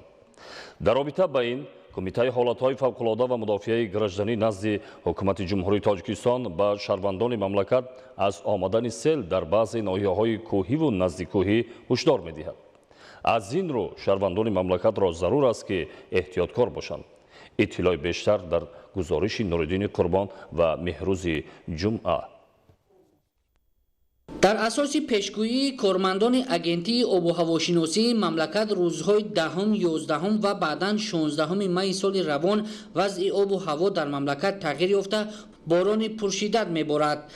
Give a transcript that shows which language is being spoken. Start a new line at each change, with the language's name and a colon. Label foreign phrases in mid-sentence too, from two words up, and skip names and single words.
Tajik: дар робита ба ин кумитаи ҳолатҳои фавқулода ва мудофиаи гражданӣ назди ҳукумати ҷумҳурии Тоҷикистон ба шаҳрвандони мамлакат аз омадани сел дар баъзе ноҳияҳои кӯҳиву наздиккӯҳӣ ҳушдор медиҳад. аз ин рӯ шаҳрвандони мамлакатро зарур аст ки эҳтиёткор бошанд.
Persian: اطلاع بیشتر در گزارش نورالدین قربان و مهروز جمعه. در اساس پیشگویی کارمندان اگنتی آب و هواشناسی مملکت روزهای 10، 11 و بعداً 16 می سال روان وضع آب و هوا در مملکت تغییر یافته باران پرشدت میبارد.